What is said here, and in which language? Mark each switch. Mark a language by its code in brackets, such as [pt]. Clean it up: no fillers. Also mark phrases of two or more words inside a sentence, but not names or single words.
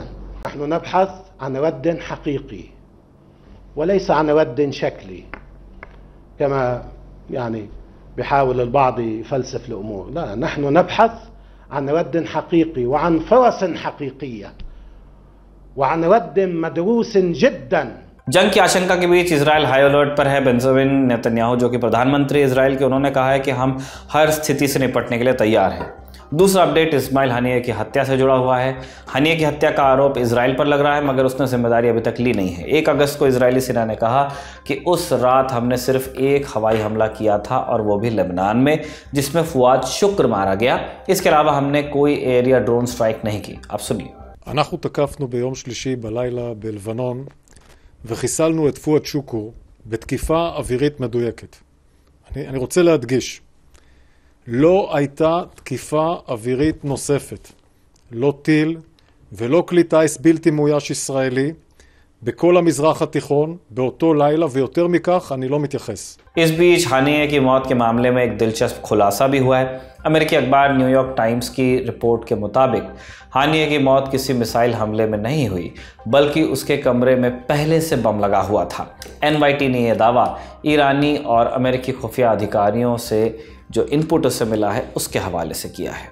[ar] نحن نبحث عن رد حقيقي وليس عن رد شكلي كما بيحاول البعض يفلسف الأمور. لا، نحن نبحث عن رد حقيقي وعن فرص حقيقية وعن رد مدروس جدا। [hi] जंग की आशंका के बीच इजराइल [en] high alert [hi] पर है। बेंजामिन नेतन्याहू जो कि प्रधानमंत्री इजराइल के, उन्होंने कहा है कि हम हर स्थिति से निपटने के लिए तैयार हैं। दूसरा अपडेट इस्माइल हानिये की हत्या से जुड़ा हुआ है। हानिये की हत्या का आरोप इजराइल पर लग रहा है, मगर उसने जिम्मेदारी अभी तक ली नहीं है। 1 अगस्त को इजरायली सेना ने कहा कि उस रात हमने सिर्फ एक हवाई हमला किया था और वो भी लेबनान में, जिसमें फुआद शुक्र मारा गया। इसके अलावा हमने कोई एयर या [en] drone strike [hi] नहीं की। आप सुनिए। [he] אנחנו תקפנו ביום שלישי בלילה בלבנון וחיסלנו את פואד שוקור בתקיפה אווירית מדויקת. אני רוצה להדגיש, לא הייתה תקיפה אווירית נוספת, לא טיל ולא כלי טיס בלתי מאויש ישראלי בכל המזרח התיכון באותו לילה, ויותר מכך אני לא מתייחס। [hi] इस बीच हानिये की मौत के मामले में एक दिलचस्प खुलासा भी हुआ है। अमेरिकी अखबार न्यूयॉर्क टाइम्स की रिपोर्ट के मुताबिक हानिये की मौत किसी मिसाइल हमले में नहीं हुई, बल्कि उसके कमरे में पहले से बम लगा हुआ था। NYT ने यह दावा ईरानी और अमेरिकी खुफिया अधिकारियों से जो इनपुट उससे मिला है उसके हवाले से किया है।